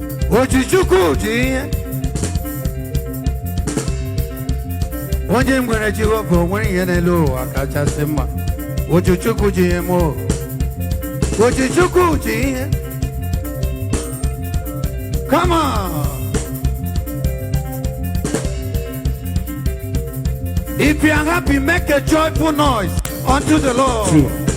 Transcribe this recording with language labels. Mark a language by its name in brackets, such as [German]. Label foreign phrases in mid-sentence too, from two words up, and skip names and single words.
[Igbo] O ji Chukwu ji ihe. Onye nwere Jehova, o nwere ihe n'elu ụwa kachasị mma. Otu Chukwu ji ihe m o. Otu Chukwu ji ihe. [English] Come on. If you are happy, make a joyful noise. unto the Lord. True.